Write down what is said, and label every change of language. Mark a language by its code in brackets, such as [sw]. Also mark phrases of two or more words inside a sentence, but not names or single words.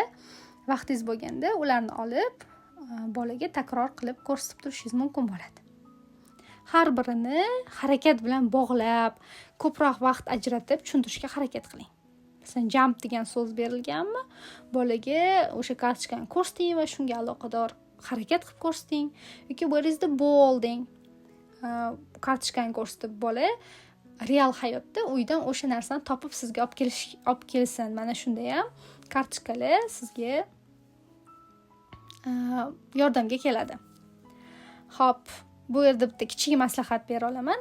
[uz] Vaqtingiz bo'lganda ularni olib bolaga takror qilib ko'rsatib turishingiz mumkin bo'ladi. Har birini harakat bilan bog'lab, ko'proq vaqt ajratib tushuntirishga harakat qiling. Masalan, jump degan so'z berilganmi, bolaga o'sha kartochkani ko'rsating va shunga aloqador harakat qilib ko'rsating. [en] Yoki where is the ball deng. [uz] Kartochkani ko'rsatib bola real hayotda uydan o'sha narsani topib sizga olib kelsin. Mana shunda ham kartochkalar sizga yordamga keladi. Xo'p, bu yerda bitta kichik maslahat bera olaman.